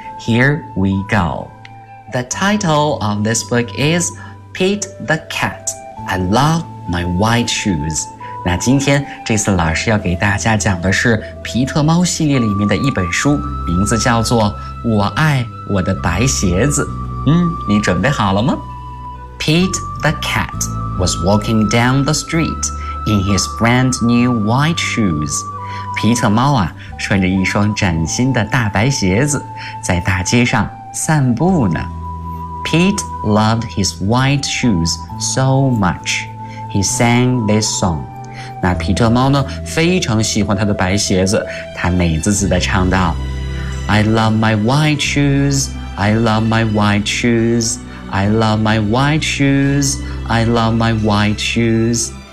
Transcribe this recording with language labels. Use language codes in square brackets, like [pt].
[en] Here we go。 The title of this book is Pete the cat， I loveMy white shoes。 [zh] 那今天这次老师要给大家讲的是皮特猫系列里面的一本书，名字叫做我爱我的白鞋子。你准备好了吗？ [en] Pete the cat was walking down the street in his brand new white shoes。 [zh] 皮特猫啊，穿着一双崭新的大白鞋子在大街上散步呢。 [en] Pete loved his white shoes so much. He sang this song. [zh] 那皮特猫呢，非常喜欢他的白鞋子，他美滋滋地唱道 [en] I love my white shoes, I love my white shoes, I love my white shoes, I love my white shoes.